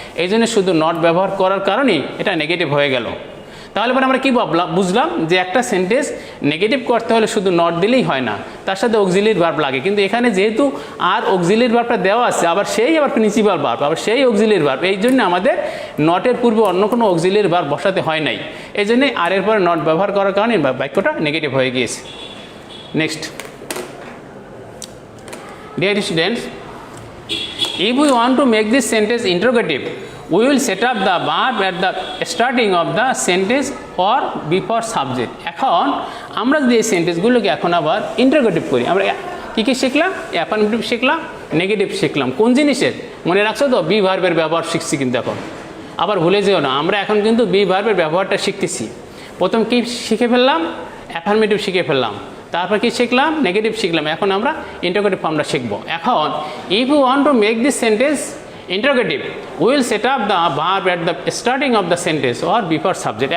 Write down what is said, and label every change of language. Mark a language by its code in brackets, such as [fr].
[bn] এই জন্য শুধু নট ব্যবহার করার কারণেই এটা নেগেটিভ হয়ে গেল। তাহলে পরে আমরা কী বুঝলাম যে একটা সেন্টেন্স নেগেটিভ করতে হলে শুধু নট দিলেই হয় না, তার সাথে অক্সিলিয়ারি ভার্ব লাগে। কিন্তু এখানে যেহেতু আর অক্সিলিয়ারি ভার্বটা দেওয়া আছে, আবার প্রিন্সিপাল ভার্ব, আবার সেই অক্সিলিয়ারি ভার্ব, এই জন্য আমাদের নটের পূর্বে অন্য কোনো অক্সিলিয়ারি ভার্ব বসাতে হয় নাই, এই জন্যে আর এর পরে নট ব্যবহার করার কারণে বাক্যটা নেগেটিভ হয়ে গিয়েছে। [en] Next, dear students, if we want to make this sentence interrogative we will set up the verb at the starting of the sentence or before subject. [bn] এখন আমরা যদি এই সেন্টেন্সগুলোকে এখন আবার ইন্টারোগেটিভ করি, আমরা কী শিখলাম? অ্যাফার্মেটিভ শিখলাম, নেগেটিভ শিখলাম। কোন জিনিসের মনে রাখছো তো? বি ভার্বের ব্যবহার শিখছি কিন্তু এখন, আবার ভুলে যেও না, আমরা এখন কিন্তু বি ভার্বের ব্যবহারটা শিখতেছি। প্রথম কি শিখে ফেললাম? অ্যাফার্মেটিভ শিখে ফেললাম, তারপর কি শিখলাম? নেগেটিভ শিখলাম। এখন আমরা ইন্টারোগেটিভ ফর্মটা শিখবো। [en] এখন if you want to make this sentence interrogative we will set up the verb at the starting of the sentence or before subject.